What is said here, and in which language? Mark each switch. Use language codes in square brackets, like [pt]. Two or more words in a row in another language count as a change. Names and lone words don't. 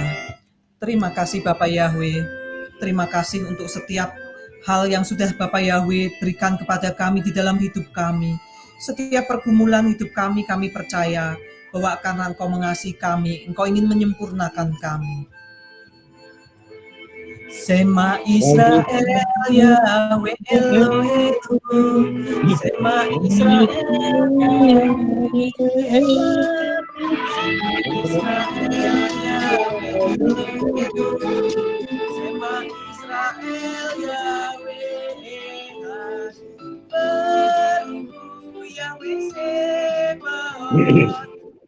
[id] Terima kasih Bapak Yahweh. Terima kasih untuk setiap hal yang sudah Bapak Yahweh berikan kepada kami di dalam hidup kami. Setiap pergumulan hidup kami percaya bahwa karena Engkau mengasihi kami, Engkau ingin menyempurnakan kami. [he] שמע ישראל יהוה אלוהים, שמע ישראל יהוה שמע ישראל יהוה Beribu יהוה צבאות